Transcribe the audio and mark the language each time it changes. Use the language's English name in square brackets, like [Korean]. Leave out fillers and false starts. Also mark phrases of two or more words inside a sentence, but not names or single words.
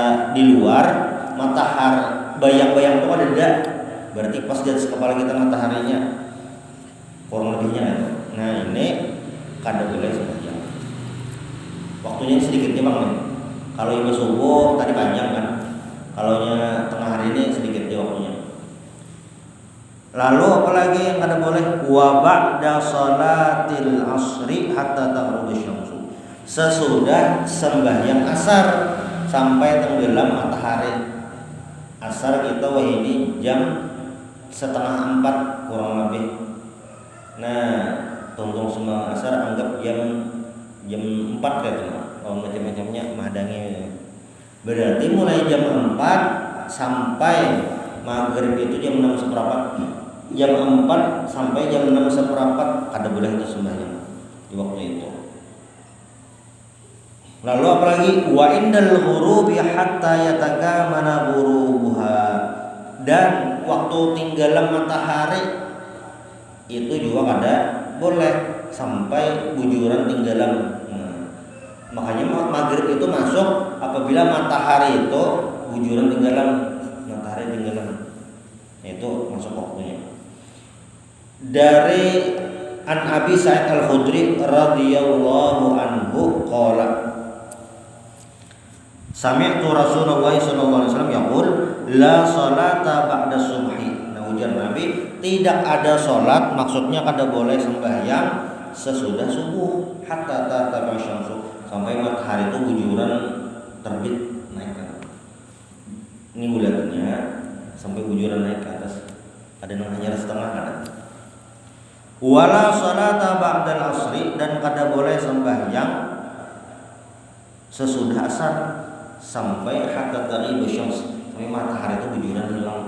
[Banjar] di luar matahari bayang-bayang itu ada, berarti pas di atas kepala kita mataharinya kurang lebihnya itu. Nah ini kada boleh sembahyang. Waktunya sedikitnya bang nih. Kalau imam subuh tadi panjang kan, kalau tengah hari ini sedikit di waktunya. Lalu apalagi yang kada boleh? [Arabic] وبعد صلاة العصر حتى تغرب الشمس. [Banjar] Sesudah sembahyang asar sampai tenggelam matahari. Asar kita wah ini jam 3:30 kurang lebih. Nah, tungtung sembahyang asar anggap jam 4 gitu. Kalau macam-macamnya mahdangi. Berarti mulai jam 4 sampai maghrib itu jam 6:15. Jam 4 sampai jam 6:15 kada boleh itu sembahyang di waktu itu. Lalu apalagi [Arabic] وعند الغروب حتى يتكامل غروبها, [Banjar] dan waktu tinggalan matahari itu juga kada boleh sampai bujuran tinggalan. Makanya maghrib itu masuk apabila matahari itu bujuran tinggalan, matahari tinggalan, itu masuk waktunya. [Arabic] Dari عن أبي سعيد الخدري رضي الله عنه قال سمعت رسول الله صلى الله عليه وسلم يقول لا صلاة بعد الصبح. [Banjar] Nah ujar Nabi, tidak ada salat, maksudnya kada boleh sembahyang sesudah subuh [Arabic] حتى ترتفع الشمس, [Banjar] sampai matahari itu bujuran terbit naik ke atas. Ini bulannya sampai bujuran naik ke atas. Ada yang hanya setengah ada. [Arabic] ولا صلاة بعد العصر, [Banjar] dan kada boleh sembahyang sesudah asar sampai [Arabic] حتى تغيب الشمس, [Banjar] sampai matahari itu bujuran hilang.